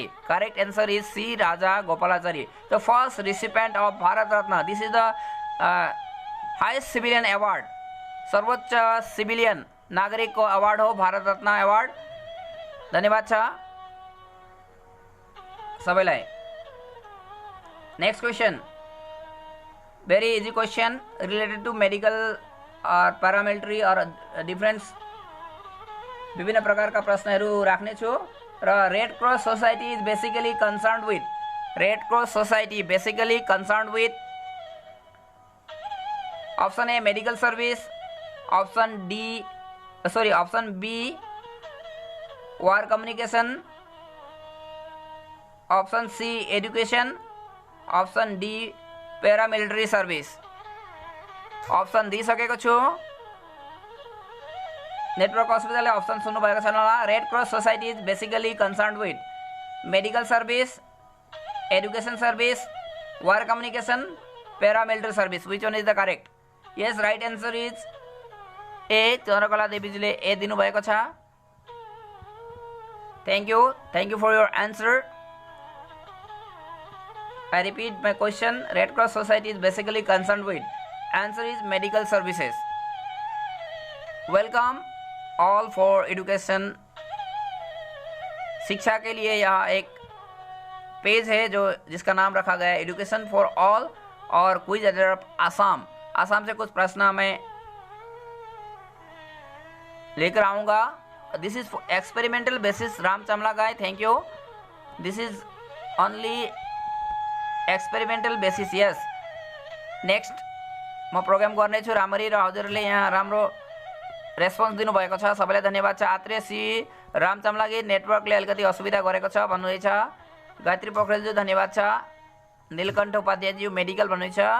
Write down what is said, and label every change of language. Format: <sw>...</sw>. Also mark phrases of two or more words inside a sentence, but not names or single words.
<en>Correct answer is C Raja Gopalachari, the first recipient of Bharat Ratna. This is the highest civilian award,</en> <ne>सर्वोच्च सिभिलियन नागरिकको अवार्ड हो भारत रत्न एवार्ड। धन्यवाद छ सबैलाई।</ne> <en>Next question, very easy question related to medical और paramilitary और defence,</en> <ne>विभिन्न प्रकारका प्रश्नहरू राख्नेछु।</ne> <en>र Red Cross Society is basically concerned with, Red Cross Society basically concerned with option A medical service, option B war communication, option C education, option D paramilitary service.</en> <ne>ऑप्शन दिइसकेको छु। नेटवर्क असुविधाले ऑप्शन सुन्नुभएको छैन होला।</ne> <en>Red Cross Society is basically concerned with medical service, education service, war communication, paramilitary service. Which one is the correct? Yes, right answer is A.</en> <ne>चन्द्रकला देवीजीले ए दिनुभएको छ।</ne> <en>Thank you for your answer. I repeat my question. Red Cross Society is basically concerned with. Answer is medical services. Welcome all for education.</en> <hi>शिक्षा के लिए यहाँ एक पेज है जो जिसका नाम रखा गया है</hi> <en>Education for all</en> <hi>और</hi> <en>Quiz of Assam.</en> <hi>आसाम से कुछ प्रश्न मैं लेकर आऊँगा।</hi> <en>This is experimental basis Ram Chamla guy, Thank you. This is only experimental basis, यस।</en> <ne>नेक्स्ट म प्रोग्राम गर्नेछु राम्ररी र हजुरले यहाँ राम्रो रेस्पोन्स दिनुभएको छ, सबैलाई धन्यवाद छ। आत्रेसी राम चमलागी नेटवर्कले अलिकति असुविधा गरेको छ भन्नुहुँदैछ। गायत्री पोखरेलज्यू धन्यवाद छ। नीलकण्ठ उपाध्यायज्यू मेडिकल भन्नुहुन्छ।</ne>